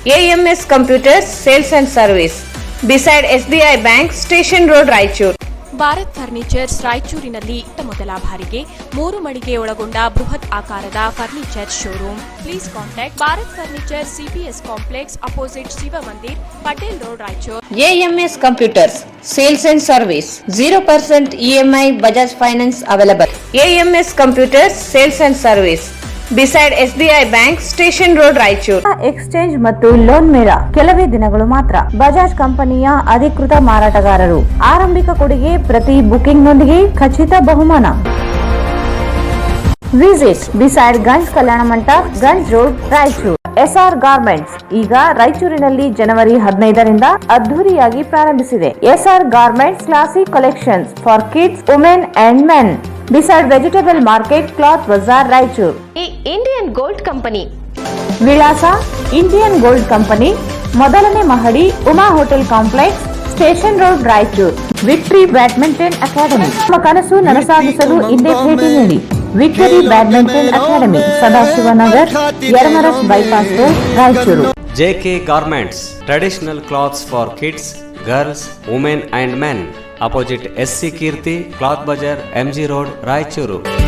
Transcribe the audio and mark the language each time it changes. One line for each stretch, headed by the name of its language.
English: AMS Computers, Sales and Service, beside SBI Bank, Station Road, Raichur.
Kannada: Bharat furnitures ರಾಯಚೂರಿನಲ್ಲಿ ಮೊದಲ ಬಾರಿಗೆ 3 ಮಳಿಗೆ ಒಳಗೊಂಡ ಬೃಹತ್ ಆಕಾರದ furniture showroom.
English: Please contact Bharat furniture, CPS complex, opposite Shiva Mandir, Patel road, Raichur. AMS Computers, Sales and Service, 0% EMI Bajaj Finance available. AMS Computers, Sales and Service, beside SBI Bank, Station Road, Raichur.
Kannada: Exchange ಮತ್ತು loan ಮೇಳ ಕೆಲವೇ ದಿನಗಳು ಮಾತ್ರ. ಬಜಾಜ್ ಕಂಪನಿಯ ಅಧಿಕೃತ ಮಾರಾಟಗಾರರು. ಆರಂಭಿಕ ಕೊಡುಗೆ ಪ್ರತಿ ಬುಕಿಂಗ್ನೊಂದಿಗೆ ಖಚಿತ ಬಹುಮಾನ.
English: Visit beside Ganj Kalyana Mantapa, Ganj road, Raichur.
Kannada: SR garments ಈಗ ರಾಯಚೂರಿನಲ್ಲಿ ಜನವರಿ 15ರಿಂದ ಅದ್ದೂರಿಯಾಗಿ ಪ್ರಾರಂಭಿಸಿದೆ.
English: SR garments classic collections for kids, women and men, beside vegetable market, cloth bazaar, Raichur. Indian gold company.
Kannada: ವಿಳಾಸ ಇಂಡಿಯನ್ ಗೋಲ್ಡ್ ಕಂಪನಿ, ಮೊದಲನೇ ಮಹಡಿ, Uma hotel complex, station road, Raichur. Victory badminton academy. ನಿಮ್ಮ ಕನಸು ನನಸಾಗಿಸಲು ಹಿಂದೆ ಭೇಟಿ ನೀಡಿ.
English: Victory badminton academy, Sadashivnagar, Yeramaras bypass road, Raichur. JK Garments, traditional cloths for kids, girls, women and men. Opposite SC Kirti, Cloth Bazar, MG Road, Raichuru.